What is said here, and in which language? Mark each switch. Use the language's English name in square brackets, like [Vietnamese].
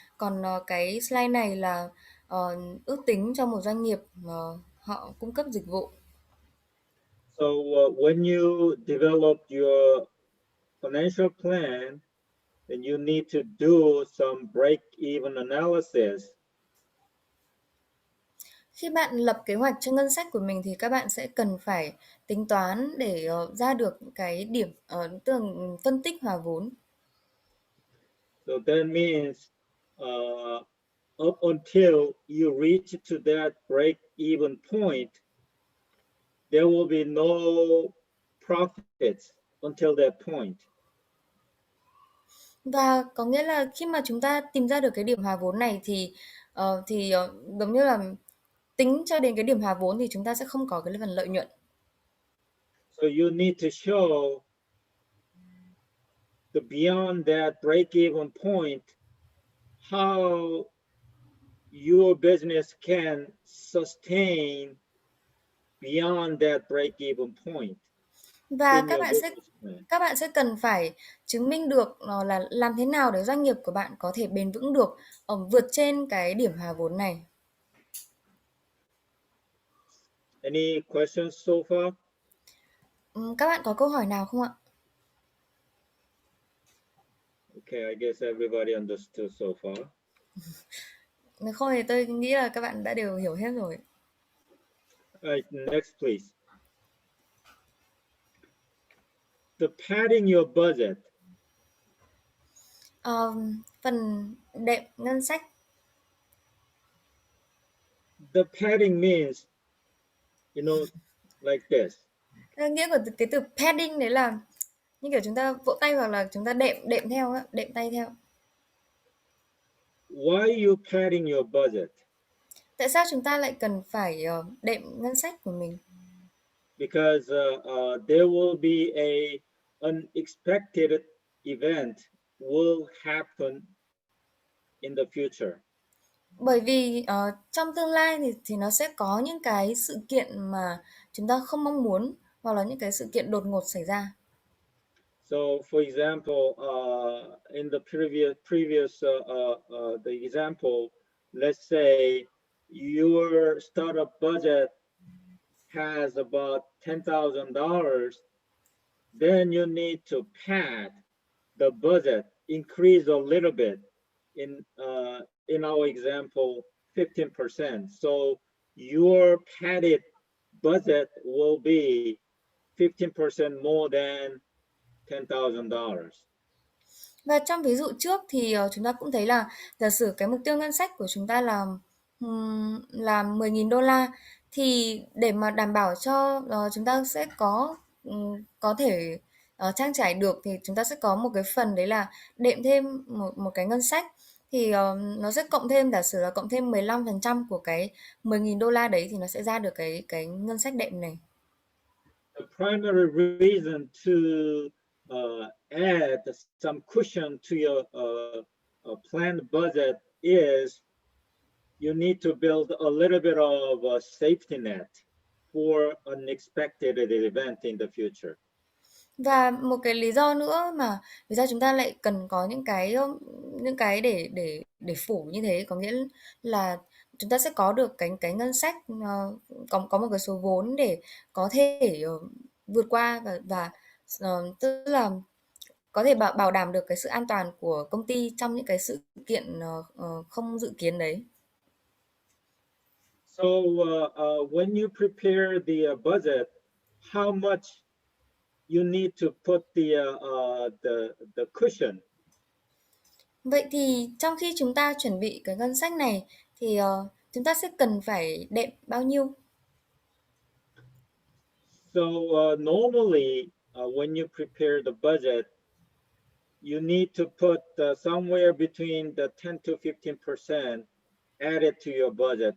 [Vietnamese] Còn cái slide này là ước tính cho một doanh nghiệp mà họ cung cấp dịch vụ. [English] So when you develop your financial plan, then you need to do some break-even analysis. [Vietnamese] Khi bạn lập kế hoạch cho ngân sách của mình thì các bạn sẽ cần phải tính toán để ra được cái điểm tức là phân tích hòa vốn. [English] So that means up until you reach to that break-even point, there will be no profits until that point. [Vietnamese] Và có nghĩa là khi mà chúng ta tìm ra được cái điểm hòa vốn này thì giống như là tính cho đến cái điểm hòa vốn thì chúng ta sẽ không có cái phần lợi nhuận. [English] So you need to show the beyond that break-even point how your business can sustain beyond that break-even point. [Vietnamese] Và [English] in your business plan. [Vietnamese] các bạn sẽ cần phải chứng minh được là làm thế nào để doanh nghiệp của bạn có thể bền vững được vượt trên cái điểm hòa vốn này. [English] Any questions so far? [Vietnamese] Các bạn có câu hỏi nào không ạ? [English] Okay, I guess everybody understood so far. [Vietnamese] Nếu không thì tôi nghĩ là các bạn đã đều hiểu hết rồi. [English] All right, next please. The padding your budget. [Vietnamese] Phần đệm ngân sách. [English] The padding means You know, like this. [Vietnamese] Nghĩa của cái từ padding đấy là như kiểu chúng ta vỗ tay hoặc là chúng ta đệm đệm theo á, đệm tay theo. [English] Why are you padding your budget? [Vietnamese] Tại sao chúng ta lại cần phải đệm ngân sách của mình? [English] Because there will be a unexpected event will happen in the future. [Vietnamese] Bởi vì trong tương lai thì nó sẽ có những cái sự kiện mà chúng ta không mong muốn hoặc là những cái sự kiện đột ngột xảy ra. [English] So, for example, in the previous the example, let's say your startup budget has about $10,000, then you need to pad the budget, increase a little bit. In our example, 15%. So your padded budget will be 15% more than $10,000. [Vietnamese] Và trong ví dụ trước thì chúng ta cũng thấy là giả sử cái mục tiêu ngân sách của chúng ta là 10.000 đô la thì để mà đảm bảo cho chúng ta sẽ có thể trang trải được thì chúng ta sẽ có một cái phần đấy là đệm thêm một cái ngân sách thì nó sẽ cộng thêm giả sử là cộng thêm 15% của cái 10.000 đô la đấy thì nó sẽ ra được cái ngân sách đệm này. [English] The primary reason to add some cushion to your planned budget is you need to build a little bit of a safety net for unexpected event in the future. [Vietnamese] Và một cái lý do nữa mà vì sao chúng ta lại cần có những cái để phủ như thế có nghĩa là chúng ta sẽ có được cái ngân sách có một cái số vốn để có thể vượt qua và tức là có thể bảo đảm được cái sự an toàn của công ty trong những cái sự kiện không dự kiến đấy. [English] So when you prepare the budget, how much you need to put the cushion? [Vietnamese] Vậy thì trong khi chúng ta chuẩn bị cái ngân sách này thì chúng ta sẽ cần phải đệm bao nhiêu? [English] So normally when you prepare the budget, you need to put somewhere between the 10 to 15% added to your budget.